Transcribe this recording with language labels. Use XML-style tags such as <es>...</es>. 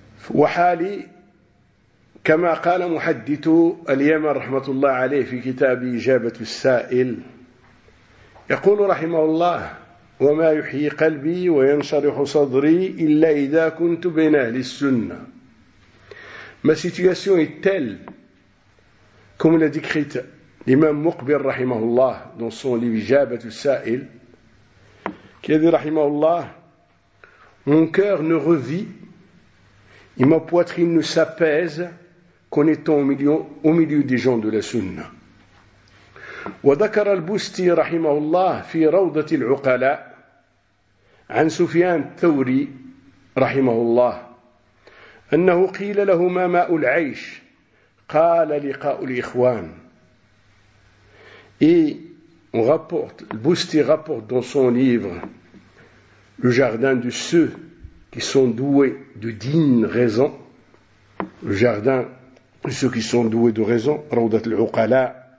<ar>وحالي كما قال محدث اليمن رحمه الله عليه في كتاب اجابه السائل يقول رحمه الله وما يحيي قلبي وينشرح صدري الا اذا كنت بين اهل السنه.</ar> <fr>Ma situation est telle comme l'a décrit l'imam Muqbil rahimahullah dans son livre Ijabat al-Sa'il, qui a dit rahimahullah, mon cœur ne revit et ma poitrine ne s'apaise qu'en étant au milieu des gens de la sunna.</fr> <ar>وذكر البستي رحمه الله في روضة العقلاء عن سفيان الثوري رحمه الله أنه قيل له ما ماء العيش؟ قال لقاء الإخوان.</ar> <fr>Et on rapporte, Bousti rapporte dans son livre le jardin de ceux qui sont doués de digne raison, le jardin de ceux qui sont doués de raison, Raudat al-Uqala.</fr>